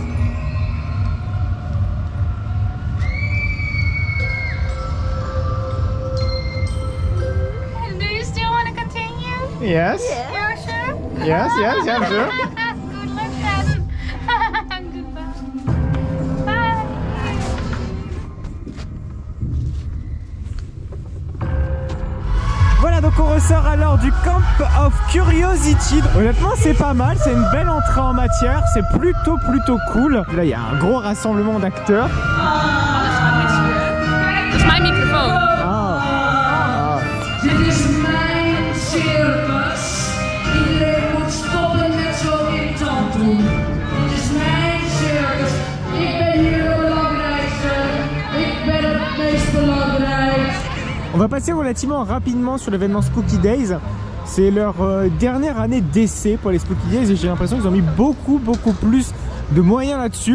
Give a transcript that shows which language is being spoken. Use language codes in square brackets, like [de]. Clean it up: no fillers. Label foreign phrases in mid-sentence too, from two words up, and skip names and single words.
[en] Do you still want to continue? Yes. You're sure? Yes, I'm sure. Good luck then. Goodbye. Bye. [fr] Voilà, donc on ressort alors du Camp of Curiosity. Honnêtement, c'est pas mal, c'est une belle entrée en matière, c'est plutôt cool. Là, il y a un gros rassemblement d'acteurs. [nl] Dat is mijn microfoon. Dit is mijn circus. Iedereen moet stoppen met zo irritant doen. Dit is mijn circus. Ik ben hier de belangrijkste. Ik ben het meest belangrijk. [fr] On va passer relativement rapidement sur l'événement Spooky Days. C'est leur dernière année d'essai pour les Spooky Days et j'ai l'impression qu'ils ont mis beaucoup plus de moyens là-dessus.